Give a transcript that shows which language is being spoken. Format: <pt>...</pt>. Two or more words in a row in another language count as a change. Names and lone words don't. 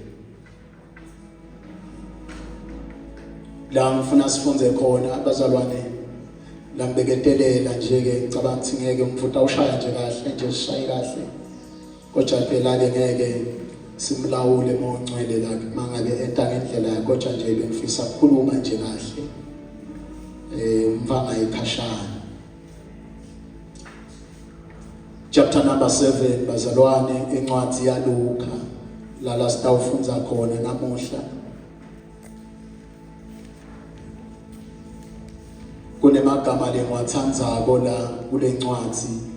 <ss>La ngifuna sifunze khona abazalwane, la ngibeketelela nje ke ngicabanga ukuthi ngeke umfutho awushaya nje kahle nje sishaye kahle. Kodwa phela ke ngeke simlawule mongcwele la mangabe enta ngendlela yakhe, kodwa nje bengifisa ukukhuluma nje kahle. Mvanga ikhashana.</ss> <en>Chapter number 7</en> <ss>bazalwane, incwadi ya Luka la sitawufunza khona namuhla. Kunemagama lengwathandzako la kule ncwadi.</ss>